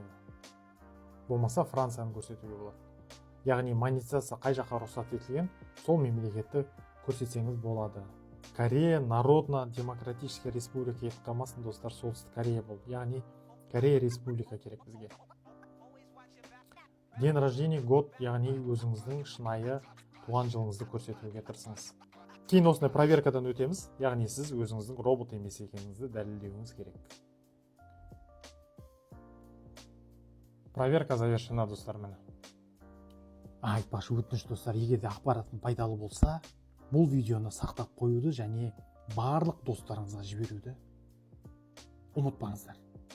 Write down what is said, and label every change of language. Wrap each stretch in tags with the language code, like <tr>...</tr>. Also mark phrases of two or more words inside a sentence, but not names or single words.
<kk>Болмаса Францияны көрсетуге болады. Яғни монетизация қай жаққа рұқсат етілген, сол мемлекетті көрсетсеңіз болады. Корея</kk> <ru>Народно-демократическая республика</ru> <kk>етіп қалмасын достар, Солтүстік Корея болды. Яғни Корея республика керек бізге.</kk> <ru>День рождения, год,</ru> <kk>яғни өзіңіздің шынайы туған жылыңызды көрсетуге тырысыңыз. Кейін осындай проверкадан өтеміз, яғни сіз өзіңіздің робот емес екеніңізді дәлелдеуіңіз керек.</kk> <ru>Проверка завершена,</ru> <kk>достар, міне. Айтпақшы өтініш достар, егер де ақпаратым пайдалы болса, бұл видеоны сақтап қоюды және барлық достарыңызға жіберуді ұмытпаңыздар.</kk>